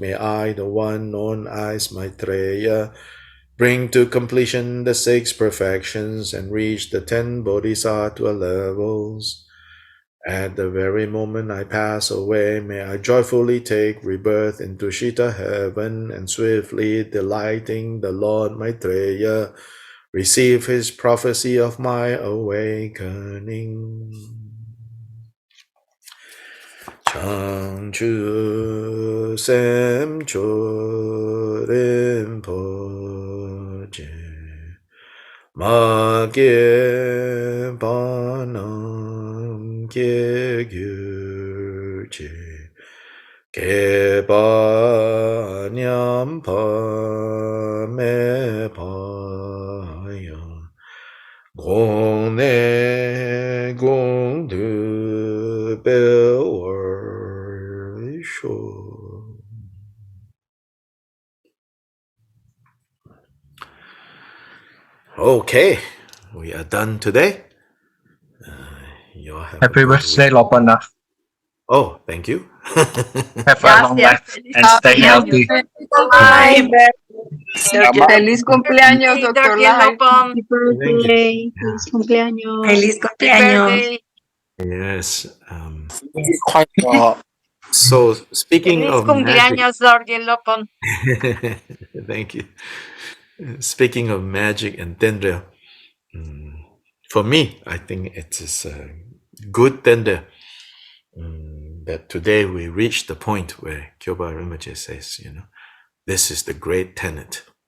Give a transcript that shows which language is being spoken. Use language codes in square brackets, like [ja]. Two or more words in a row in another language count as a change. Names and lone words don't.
[en] May I, the one known as Maitreya, bring to completion the 6 perfections and reach the 10 bodhisattva levels. At the very moment I pass away, may I joyfully take rebirth into Shita heaven and swiftly delighting the Lord Maitreya, receive his prophecy of my awakening. [bo] བྱང་ཆུབ་སེམས་མཆོག་རིན་པོ་ཆེ་མ་སྐྱེས པ་རྣམས་སྐྱེས་གྱུར་ཅིག་སྐྱེས་པ་ཉམས་པ་མེད་པ་ཡང་གོང་ནས་གོང་དུ་འཕེལ་བར་ཤོག. [en] Okay, we are done today. You all have Happy birthday, Lopana. Oh, thank you. Have a long life and stay healthy. [es] Feliz cumpleaños, Dr. Lai. [en] Happy birthday. [es] Feliz cumpleaños. Feliz cumpleaños. [en] Yes. So speaking [es] Feliz [en] of magic, [es] cumpleaños, Dorje Lopon. [en] thank you. Speaking of magic and Tendrel, for me, I think it is a good Tendrel that today we reach the point where Kyoba Rinpoche says, this is the great tenet.